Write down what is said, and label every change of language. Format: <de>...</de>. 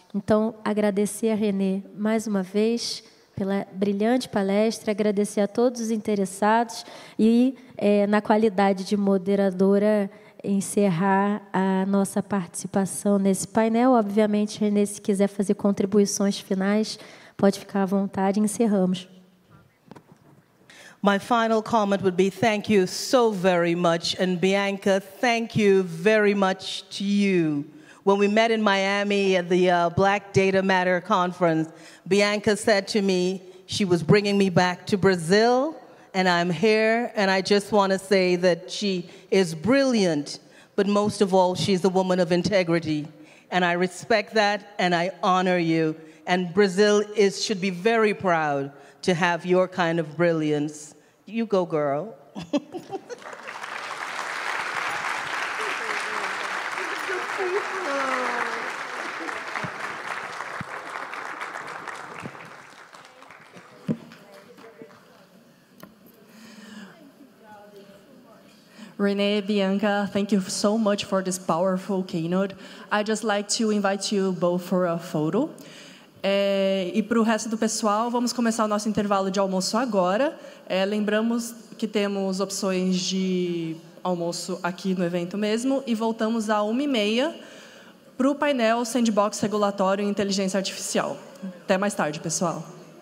<pt>Então, agradecer a Renée mais uma vez pela brilhante palestra, agradecer a todos os interessados e, na qualidade de moderadora, encerrar a nossa participação nesse painel. Obviamente, Renée, se quiser fazer contribuições finais, pode ficar à vontade e encerramos.</pt> <en>My final comment would be thank you so very much, and Bianca, thank you very much to you. When we met in Miami at the Black Data Matter conference, Bianca said to me she was bringing me back to Brazil, and I'm here, and I just want to say that she is brilliant, but most of all, she's a woman of integrity, and I respect that, and I honor you, and Brazil should be very proud to have your kind of brilliance. You go, girl. Renée, Bianca, thank you so much for this powerful keynote. I'd just like to invite you both for a photo.</en> <pt>E para o resto do pessoal, vamos começar o nosso intervalo de almoço agora. Lembramos que temos opções de almoço aqui no evento mesmo e voltamos às 13h30 para o painel Sandbox Regulatório e Inteligência Artificial. Até mais tarde, pessoal.</pt>